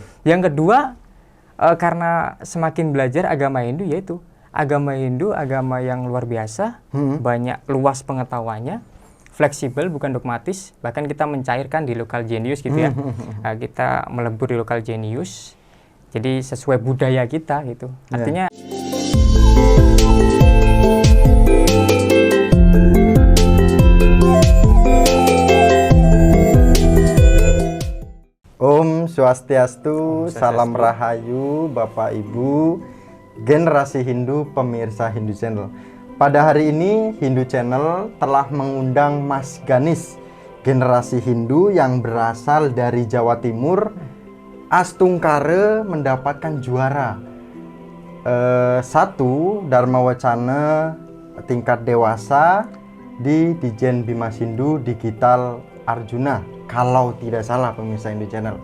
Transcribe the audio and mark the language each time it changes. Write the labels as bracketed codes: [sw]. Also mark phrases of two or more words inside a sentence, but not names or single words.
[id] Yang kedua, karena semakin belajar agama Hindu, yaitu agama Hindu agama yang luar biasa, banyak luas pengetahuannya, fleksibel bukan dogmatis, bahkan kita mencairkan di lokal genius gitu ya. Kita melebur di lokal genius, jadi sesuai budaya kita gitu. Artinya [ban] Om Swastiastu, [id] salam rahayu Bapak Ibu, generasi Hindu pemirsa Hindu Channel. Pada hari ini Hindu Channel telah mengundang Mas Ganis, generasi Hindu yang berasal dari Jawa Timur, Astungkara, mendapatkan juara 1 Dharma Wacana tingkat dewasa di Dijen Bimas Hindu Digital Arjuna, kalau tidak salah pemirsa Hindu Channel.